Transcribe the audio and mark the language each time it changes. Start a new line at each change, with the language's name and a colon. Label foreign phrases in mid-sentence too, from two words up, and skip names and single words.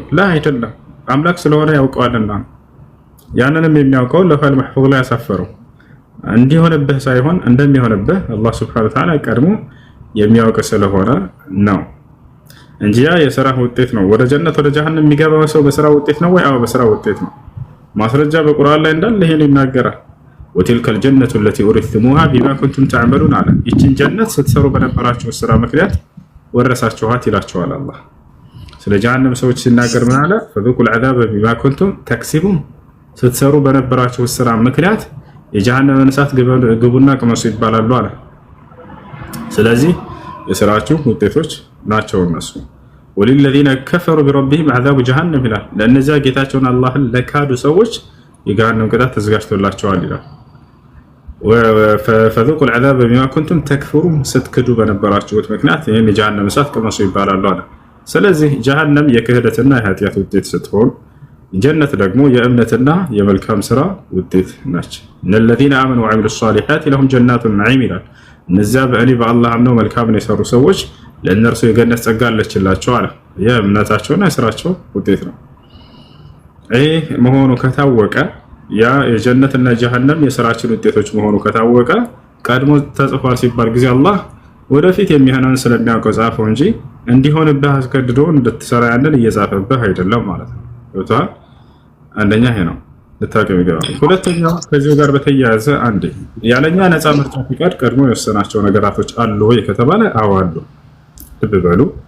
Amharic: ላ አይደለም። አምላክ ስለሆነ ያውቀዋልና ያንንም የሚያውቀው
Arabic: اللوح المحفوظ
Amharic: ላይ ያሳፈረው እንዲሆንብህ ሳይሆን እንደሚሆንብህ አላህ
Arabic: سبحانه وتعالى
Amharic: ቀድሞ የሚያውቅ ስለሆነ ነው እንጂ ያ የሥራ ውጤት ነው። ወደ ጀነት ወደ ጀሃነም የሚገባው ሰው በሥራ ውጤት ነው ወይ? አዎ በሥራ ውጤት ነው። ማስረጃ በቁርአን ላይ እንዳለ ይሄን ይናገራል።
Arabic: وتلك الجنة التي أورثتموها بما كنتم تعملون
Amharic: አለ። ይህችን ጀነት ስትሰሩ በነበራችሁ ስራ ምክንያት ወረሳችኋት ይላችኋል አላህ። ስለ ጀሃነም ሰዎች ሲናገር ምን አለ?
Arabic: فذوقوا العذاب بما كنتم تكسبون
Amharic: ስትሰሩ በነበራችሁ ስራ ምክንያት የጀሃነምን እሳት ግቡና ቅመሱ ይባላሉ አለ። ስለዚህ የስራችሁ ውጤቶች ናቸው እነሱ።
Arabic: ወለልذين كفروا بربهم عذاب جهنم
Amharic: ይላል። ለእነዚያ ጌታቸውን አላህን ለካዱ ሰዎች የጀሃነም ቅጣት ተዘጋጅቶላቸዋል ይላል።
Arabic: فذوقوا العذاب بما كنتم تكفرون
Amharic: ስትክዱ በነበራችሁት ምክንያት ይሄን የጀሃነም እሳት ቅመሱ ይባላሉ አለ። ስለዚህ ጀሃነም የክህደትና የኃጢአት ውጤት ስትሆን ጀነት ደግሞ የእምነትና የመልካም ስራ ውጤት ነች።
Arabic: الذين آمنوا وعملوا الصالحات لهم جنات النعيم
Amharic: ይላል። እነዚያ በእኔ በአላህ አምነው መልካምን የሰሩ ሰዎች ለእነርሱ የገነት ጸጋ አለችላቸው አለ። የእምነታቸውና የስራቸው ውጤት ነው። ይህ መሆኑ ከታወቀ ያ የጀነትና ጀሃነም የስራችን ውጤቶች መሆኑ ከታወቀ ቀድሞ ተጽፏል ሲባል ጊዜ አላህ ወደፊት የሚሆነውን ስለሚያውቀው ጻፈው እንጂ እንዲሆንብህ አስገድዶ እንድትሰራ ያንን እየጻፈብህ አይደለም ማለት ነው። ወጣ አንደኛ ይሄ ነው ልታቀም ይገባል። ሁለተኛው ከዚህ ጋር በተያያዘ አንዴ ያለኛ ነፃ ምርጫ ፍቃድ ቀድሞ የወሰናቸው ነገራቶች አሉ ወይ ከተባለ አዎ አሉ። ልብ በሉ